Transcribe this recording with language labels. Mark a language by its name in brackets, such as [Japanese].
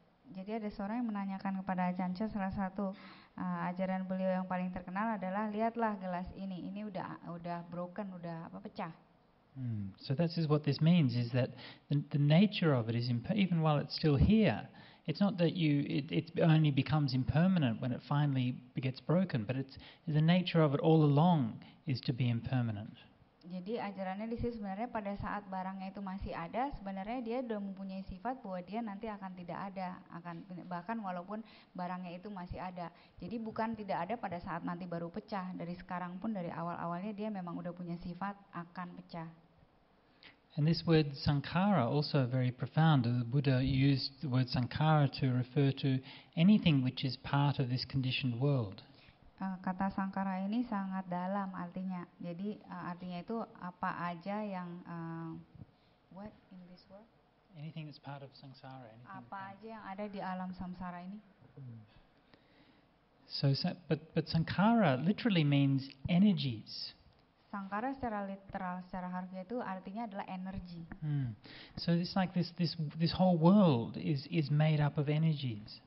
[Indonesian] Jadi ada seorang yang menanyakan kepada Ajahn Chah, salah satu ajaran beliau yang paling terkenal adalah, lihatlah gelas ini udah broken, udah pecah. [English] So that is what this means, is that the nature of it is, even while it's still here, it's not that it only becomes impermanent when it finally gets broken, but it's the nature of it all along is to be impermanent. [Indonesian] Jadi ajarannya di sini sebenarnya pada saat barangnya itu masih ada, sebenarnya dia sudah mempunyai sifat bahwa dia nanti akan tidak ada, bahkan walaupun barangnya itu masih ada. Jadi bukan tidak ada pada saat nanti baru pecah, dari sekarang pun dari awal-awalnya dia memang udah punya sifat akan pecah. [English] And this word sankhara also very profound. The Buddha used the word sankhara to refer to anything which is part of this conditioned world. [Indonesian] Kata sangkara ini sangat dalam artinya. Jadi artinya itu apa aja yang [English] what in this world? Anything that's part of samsara. [Indonesian] Apa aja yang ada di alam samsara ini. [English] So, but sankhara literally means energies. [Indonesian] Sangkara secara literal, secara harfiah itu artinya adalah energi. [English] So it's like this whole world is made up of energies.